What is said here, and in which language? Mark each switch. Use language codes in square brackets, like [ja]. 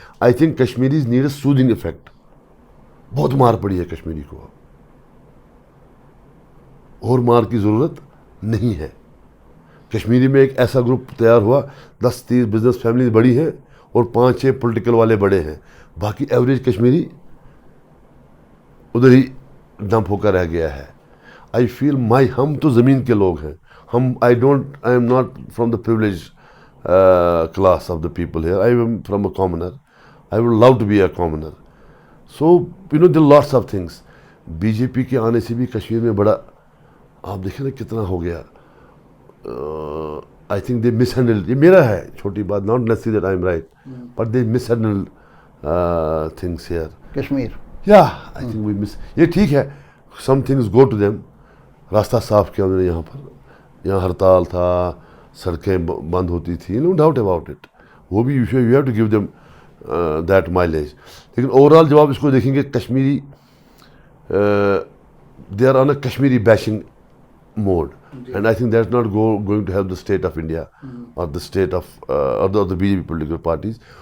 [en] I think Kashmiris need a soothing effect. [ur] بہت مار پڑی ہے کشمیری کو, اور مار کی ضرورت نہیں ہے. کشمیری میں ایک ایسا گروپ تیار ہوا, 10-30 بزنس فیملیز بڑی ہیں اور 5-6 پولیٹیکل والے بڑے ہیں. باقی ایوریج کشمیری ادھر ہی ڈمپ ہو کر رہ گیا ہے. [en] I feel [ur] ہم تو زمین کے لوگ ہیں. [en] I am not from the privilege class of the people here. I am from a commoner. I would love to be a commoner. So you know there lots of things. [ur] BJP کے آنے سے بھی کشمیر میں بڑا, آپ دیکھیں نا کتنا ہو گیا. [en] I think they mishandle, [ur] یہ میرا ہے چھوٹی بات, [en] Not necessary that I am right, but they mishandle things here Kashmir. یا I think we miss. [ur] یہ ٹھیک ہے, [en] Some things go to them. [ur] راستہ صاف کیا انہوں نے یہاں پر, یہاں ہڑتال تھا, سڑکیں بند ہوتی تھیں, [en] No doubt about it. [ur] وہ بھی [en] You have to give them that mileage. لیکن overall [ur] جب آپ اس کو دیکھیں گے, [en] Kashmiri they are on a Kashmiri bashing mode, and I think that's not going to help the state of India or the state of or the BJP political parties.